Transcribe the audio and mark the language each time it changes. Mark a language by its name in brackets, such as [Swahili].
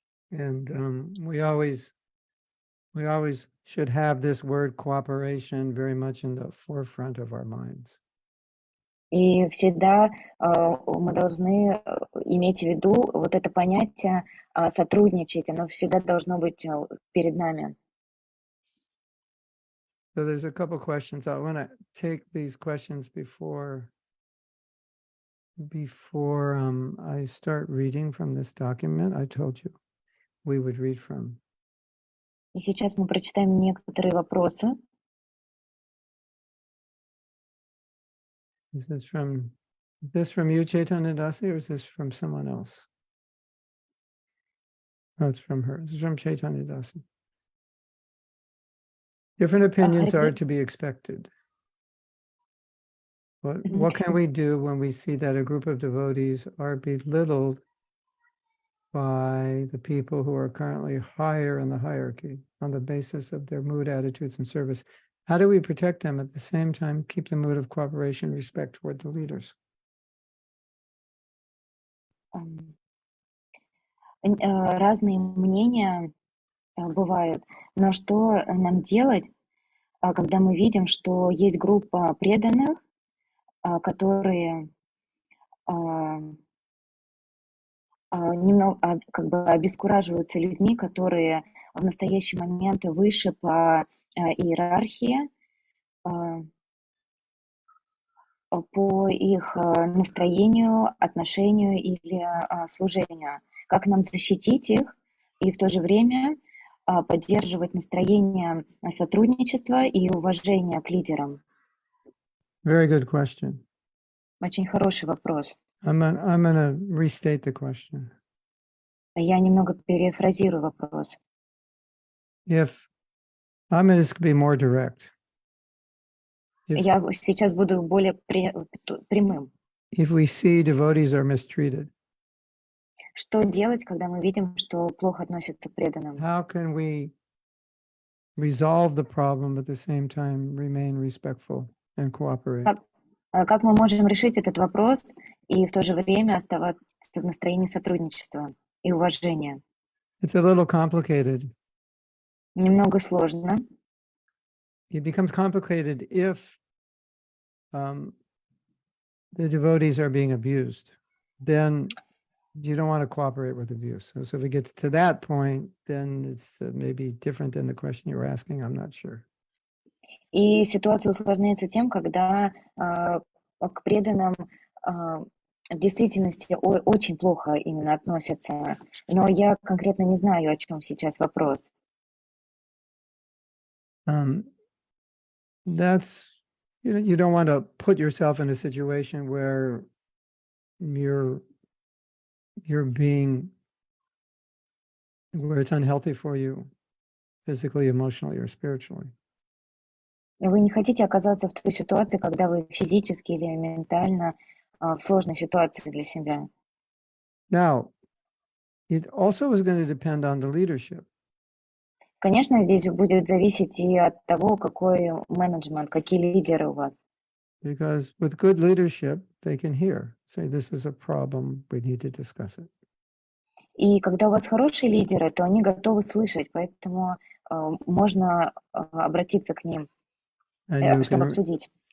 [English] And we always should have this word cooperation very much in the forefront of our minds. [Russian] И всегда мы должны иметь в виду вот это понятие сотрудничать, оно всегда должно быть перед нами. [English] So there's a couple questions. I want to take these questions before I start reading from this document I told you we would read from. [Russian] И сейчас мы прочитаем некоторые вопросы. [English] Is this from you, Chaitanya Dasi, or is this from someone else? No, it's from her. This is from Chaitanya Dasi. Different opinions are to be expected. What can we do when we see that a group of devotees are belittled by the people who are currently higher in the hierarchy on the basis of their mood, attitudes, and service? How do we protect them at the same time, keep the mood of cooperation and respect toward the leaders? [Russian] Разные мнения бывают, но что нам делать, когда мы видим, что есть группа преданных, которые немного как бы обескураживаются людьми, которые в настоящий момент выше по иерархии, по их настроению, отношению или служению. Как нам защитить их и в то же время поддерживать настроение сотрудничества и уважения к лидерам? [English] Very good question. [Russian] Очень хороший вопрос. [English] I'm going to restate the question. [Russian] Я немного перефразирую вопрос. [English] I'm going to be more direct. [Russian] Я сейчас буду более прямым. [English] If we see devotees are mistreated, [Russian] что делать, когда мы видим, что плохо относятся к преданным? [English] How can we resolve the problem at the same time remain respectful and cooperate? [Russian] Как мы можем решить этот вопрос и в то же время оставаться в настроении сотрудничества и уважения? [English] It's a little complicated. [Russian] Немного сложно. [English] It becomes complicated if the devotees are being abused. then you don't want to cooperate with abuse. So if it gets to that point, then it's maybe different than the question you were asking. I'm not sure. [Russian] И ситуация усложняется тем, когда к преданным в действительности очень плохо именно относятся. Но я конкретно не знаю, о чем сейчас вопрос. [English] That's, you don't want to put yourself in a situation where you're being, where it's unhealthy for you physically, emotionally, or spiritually. [Russian] Вы не хотите оказаться в той ситуации, когда вы физически или ментально в сложной ситуации для себя. [English] Now, it also is going to depend on the leadership. [Russian] Конечно, здесь будет зависеть и от того, какой менеджмент, какие лидеры у вас. [English] Because with good leadership, they can hear, say, this is a problem, we need to discuss it. [Russian] И когда у вас хорошие лидеры, то они готовы слышать, поэтому можно обратиться к ним, чтобы обсудить.